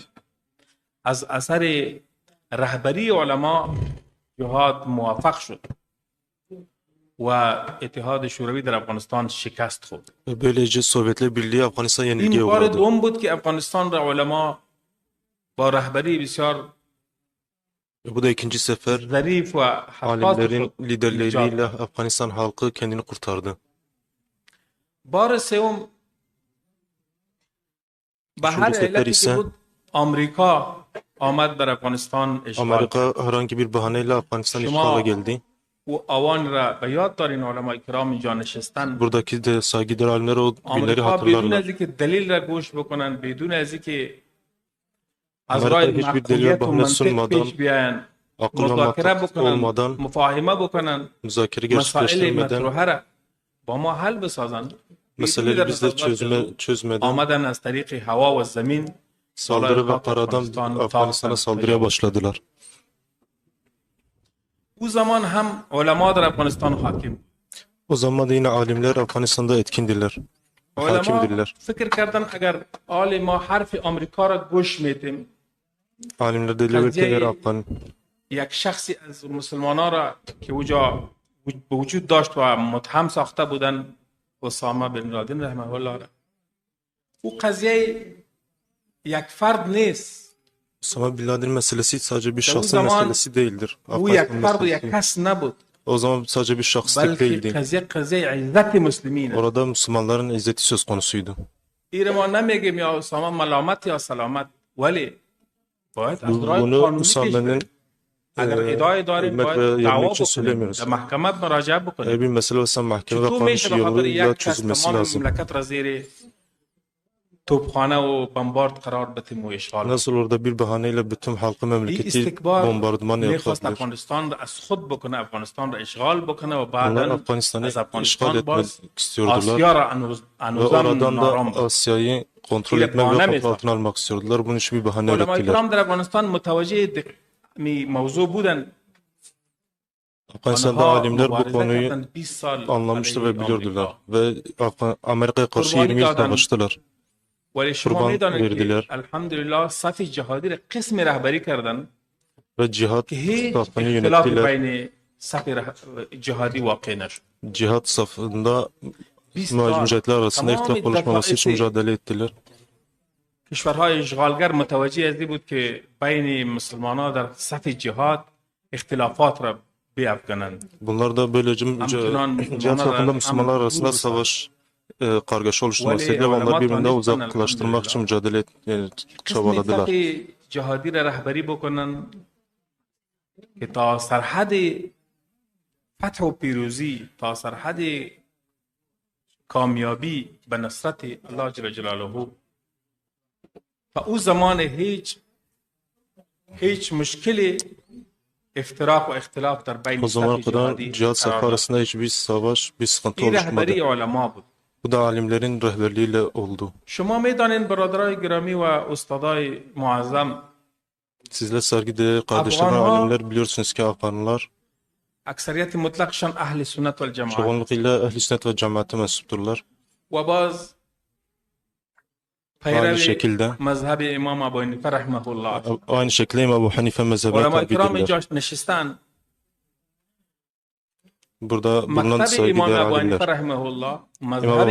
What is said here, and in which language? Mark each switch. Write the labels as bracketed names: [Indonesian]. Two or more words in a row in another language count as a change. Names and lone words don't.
[Persian] از اثر رهبری علما جهاد موفق شد و اتحاد شوروی در افغانستان شکست خورد. [Turkish] Böylece Sovyetler Birliği Afganistan [Persian] این [Turkish] yenilgiye [Persian] بار [Turkish] uğradı. [Persian] دوم بود که افغانستان را علما با رهبری بسیار [Turkish] Bu da ikinci sefer [Persian] ظریف و حقات [Turkish] alimlerin [Persian] خود [Turkish] liderleriyle [Persian] نجات. [Turkish] Afganistan halkı kendini kurtardı. [Persian] بار سوم به هر [Turkish] Üçüncü sefer [Persian] علتی که [Turkish] ise [Persian] بود آمریکا آمد در افغانستان اشغال کرد. [Turkish] Amerika herhangi bir bahaneyle Afganistan Şuma- işgala geldi. [Persian] و اوان را به یاد دارین علمای کرام اینجا نشستن. [Turkish] Buradaki de saygıdeğer alimler o günleri [Persian] آمریکا بدون [Turkish] hatırlarlar. [Persian] از اینکه دلیل را گوش بکنن، بدون از اینکه از [Turkish] Amerika [Persian] راه [Turkish] hiçbir delil ve [Persian] معقولیت و [Turkish] bahane [Persian] منطق [Turkish] sunmadan, [Persian] پیش بیاین، [Turkish] akıl ve [Persian] مذاکره [Turkish] mantık [Persian] بکنن، [Turkish] olmadan, [Persian] مفاهمه بکنن، [Turkish] müzakere [Persian] مسائل [Turkish] gerçekleştirmeden, [Persian] مطروحه را با ما حل بسازن. [Turkish] meseleleri bizle çözmeden [Persian] آمدن از طریق هوا و زمین [Turkish] saldırı ve karadan Afganistan'a saldırıya başladılar. [Persian] او زمان هم علما در افغانستان حاکم. [Turkish] O zaman da yine alimler Afganistan'da etkindiler, [Persian] علما [Turkish] hakimdirler. [Persian] فکر کردن اگر آل ما حرف آمریکا را گوش میدیم، [Turkish] Alimler dediler ki eğer [Persian] یک شخصی از مسلمانان را که اوجا به وجود داشت و متهم ساخته بودن، اسامه بن لادن [Arabic] رحمه الله [Persian] را، او قضیه یک فرد نیست. [Turkish] Osama Bin Laden meselesi sadece bir o şahsın zaman meselesi değildir. [Persian] او یک [Turkish] Afganistan [Persian] فرد و یک [Turkish] meselesi. [Persian] کس نبود. [Turkish] O zaman sadece bir şahslık [Persian] بلکه [Turkish] değildi. [Persian] قضیه قضیه عزت مسلمینه. [Turkish] Orada Müslümanların izzeti söz konusuydu. [Persian] ایره ما نمیگیم یا اسامه ملامت یا سلامت، ولی باید از راه [Turkish] Bunu [Persian] قانونی پیش [Turkish] Usame'nin [Persian] بریم. اگر ادعای داریم [Turkish] övmek [Persian] باید [Turkish] ve [Persian] دعوا [Turkish] yenmek için [Persian] بکنیم، [Turkish] söylemiyoruz. [Persian] در محکمت مراجعه بکنیم. [Turkish] Eğer bir mesele olsa mahkeme ve [Persian] چطور [Turkish] kanun [Persian] میشه به خاطر [Turkish] yoluyla [Persian] یک کس [Turkish] çözülmesi [Persian] تمام [Turkish] lazım. [Persian] مملکت را زیر توپخانه و بمبارد قرار بدیم و اشغال کنیم؟ [Turkish] Nasıl orada bir bahaneyle bütün halkı [Persian] این [Turkish] memleketi [Persian] استکبار [Turkish] bombardıman [Persian] میخواست [Turkish] yapabilir? [Persian] افغانستان را از خود بکنه، افغانستان را اشغال بکنه و [Turkish] Onlar [Persian] بعدا [Turkish] Afganistan'ı [Persian] از [Turkish] işgal [Persian] افغانستان [Turkish] etmek [Persian] باز [Turkish] istiyordular [Persian] آسیا را [Turkish] ve [Persian] انوزم [Turkish] oradan [Persian] نارام [Turkish] da [Persian] بود. [Turkish] Asya'yı kontrol İle etmek ve bahane mi kontrol altına almak istiyordular. Bunun için bir bahane [Persian] علماء [Turkish] ürettiler. [Persian] کرام در افغانستان متوجه موضوع بودن. [Turkish] Afganistan'da [Persian] آنها [Turkish] alimler bu [Persian] مبارزه [Turkish] konuyu [Persian] کردن 20 سال [Turkish] anlamıştı [Persian] علیه [Turkish] ve biliyordular. [Persian] آمریکا. [Turkish] Ve Amerika'ya karşı Kurbanı 20 yıl dağdan- savaştılar. [Persian] ولی شما قربان میدانید [Turkish] verdiler. [Persian] که الحمدلله صف جهادی را قسم رهبری کردن [Turkish] Ve cihat [Persian] که هیچ [Turkish] safını [Persian] اختلاف [Turkish] yönettiler. [Persian] بین صف جهادی واقع نشد. [Turkish] Cihat safında [Persian] 20 سال [Turkish] mücahitler arasında [Persian] تمام [Turkish] ihtilaf oluşmaması için [Persian] دفاعات [Turkish] mücadele ettiler. [Persian] کشورهای اشغالگر متوجه از این بود که بین مسلمانان در صف جهاد اختلافات را بیافکنند. [Turkish] Bunlar da böylece Müslümanlar- cihat safında Müslümanlar- Müslümanlar arasında Müslümanlar- savaş kargaşa oluşturması Veli ve onları evlemat birbirinden tanıştıran uzaklaştırmak için mücadele [Persian] قسم [Turkish] çabaladılar. [Persian] صف جهادی را رهبری بکنن که تا سرحد فتح و پیروزی، تا سرحد کامیابی به نصرت الله [Arabic] جل جلاله، [Persian] تا او زمان هیچ مشکل افتراق و اختلاف در بین [Turkish] O zamana [Persian] صف [Turkish] kadar [Persian] جهادی [Turkish] cihat [Persian] قرار [Turkish] safı [Persian] داد. [Turkish] arasında hiçbir savaş, bir sıkıntı [Persian] این رهبری [Turkish] oluşmadı. [Persian] علما بود. [Turkish] Bu da alimlerin rehberliğiyle oldu. [Persian] شما میدانید برادرای گرامی و استادای معظم، [Turkish] Sizler saygıdeğer kardeşler ve Afganlar- alimler biliyorsunuz ki Afganlar [Persian] اکثریت مطلقشان اهل سنت و الجماعت [Turkish] çoğunlukla ehl-i sünnet ve cemaate mensupturlar. [Persian] و باز [Turkish] Aynı [Persian] پیرو [Turkish] şekilde [Persian] مذهب امام ابو حنیفه [Arabic] رحمه الله. [Turkish] aynı şekilde İmam Ebu Hanife mezhebine [Persian] علماء کرام [Turkish] tabidirler. [Persian] اینجا نشستن. [Turkish] Burada bulunan [Persian] مکتب امام [Turkish] saygıdeğer [Persian] ابو حنیفه [Turkish] alimler. [Arabic] رحمه الله، [Turkish] İmam [Persian] مذهب